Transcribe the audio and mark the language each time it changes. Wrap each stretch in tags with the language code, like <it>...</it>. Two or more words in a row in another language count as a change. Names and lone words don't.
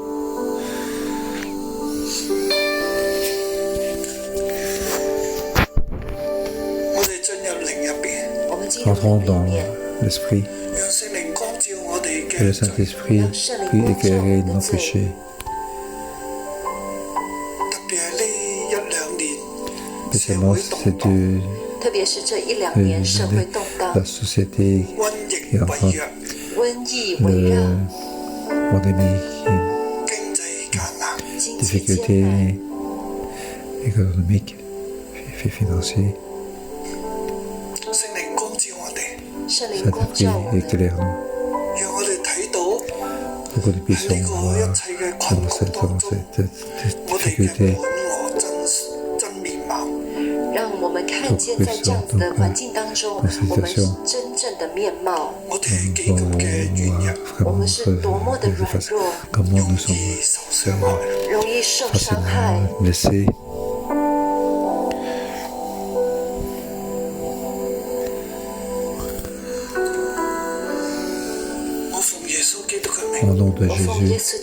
<fr>Entrons dans l'esprit, que le Saint-Esprit puisse éclairer nos péchés. Spécialement, c'est de</fr> <zh>特别是这一两年社会动荡，</zh> <fr>la société qui est en train</fr> <zh>瘟疫围绕，</zh> <fr>pandémie,</fr> <zh>经济艰</zh> <fr>difficultés</fr> <zh>难，</zh> <fr>économiques et financières.</fr> <zh>圣灵光</zh> <fr>Saint-Esprit</fr> <zh>照我们，</zh> <fr>éclaire-nous pour que nous puissions voir dans cette difficulté</fr> <zh>让我们看见在这样子的环境当中，我们真正的面貌。</zh> <fr>pour voir comment notre comment nous sommes facilement blessés. Au nom de Jésus,</fr>